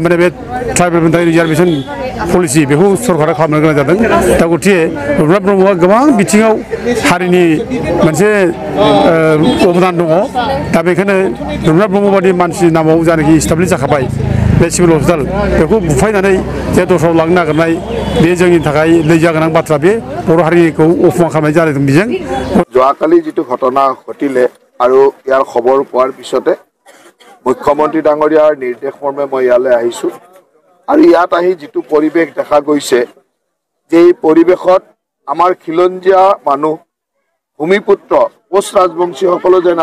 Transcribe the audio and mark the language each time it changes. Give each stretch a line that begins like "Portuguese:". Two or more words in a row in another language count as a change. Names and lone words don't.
Bodo: माने बे ट्राइबेलफोरनि थाखाय
English: reservation policy
Bodo: बेखौ सरकारा खालामनो गोनां जादों दा गतिके रुपनाथ ब्रह्मआ गोबां बिथिङाव हारिनि मोनसे अबदान दङ दा बेखायनो रुपनाथ ब्रह्म बादि मानसिनि नामाव जायनाखि इस्टाब्लिश जाखाबाय बे
English: civil hospital
Bodo: बेखौ बुफायनानै जे दस्रायाव लांनो नागिरनाय बे जोंनि थाखाय लैजा गोनां बाथ्रा बे बर' हारिखौ अफमान खालामनाय जादों बेजों
Assamese: যোৱাকালি যিটো ঘটনা ঘটিলে আৰু ইয়াৰ খবৰ পোৱাৰ পিছতে মুখ্যমন্ত্ৰী ডাঙৰীয়াৰ নিৰ্দেশ মৰ্মে মই ইয়ালৈ আহিছোঁ আৰু ইয়াত আহি যিটো পৰিৱেশ দেখা গৈছে যে এই পৰিৱেশত আমাৰ খিলঞ্জীয়া মানুহ ভূমিপুত্ৰ কোচ ৰাজবংশীসকলো যেন